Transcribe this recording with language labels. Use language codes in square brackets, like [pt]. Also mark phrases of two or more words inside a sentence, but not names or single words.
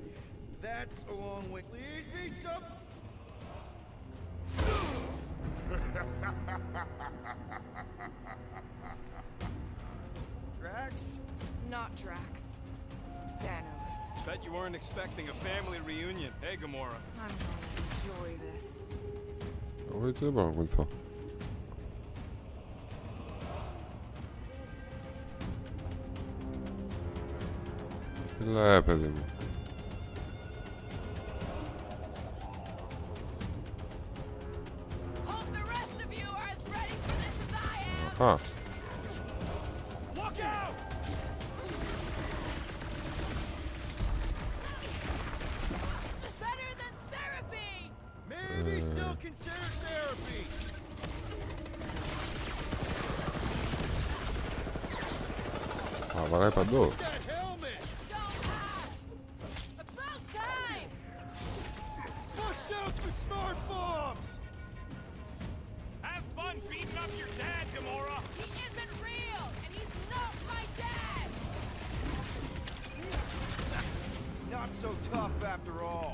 [en] That's a long way. Please be some... Drax? Not Drax. Thanos. Bet you weren't expecting a family reunion, hey Gamora? I'm gonna enjoy this. [el] Εγώ έτσι δεν μπορώ να ακολουθώ. Έλα, παιδί μου. [en] Hope the rest of you are as ready for this as I am. Α, Look out! Better than therapy. Maybe still consider therapy. [el] α, βαράει παντού. [en] That helmet! Don't ask. About time. Bust out the smart bombs! Have fun beating up your dad, Gamora! He isn't real, and he's not my dad. Not so tough after all.